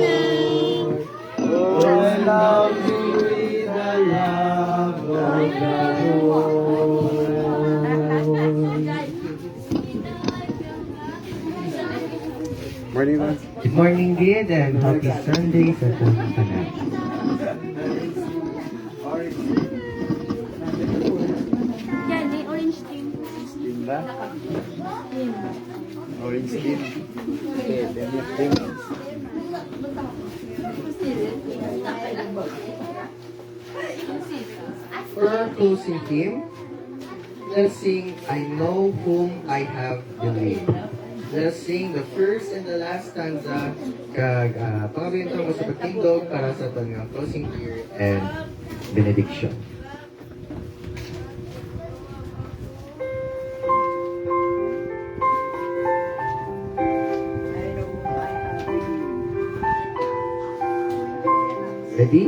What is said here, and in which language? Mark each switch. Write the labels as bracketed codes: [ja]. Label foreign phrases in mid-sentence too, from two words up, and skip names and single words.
[en] Oh, I love you with the love of the Lord. Morning, man. Good morning, Gid, and happy Sunday [hil] sa tanan tanan. Yan, may [en] orange team. Orange skin. Okay, then you think. For our closing hymn, let's sing I Know Whom I Have Believed. Let's sing the first and the last stanza [hil] kag pangabinto mo sa pagtindog para sa tangang [en] closing prayer and benediction. Ready?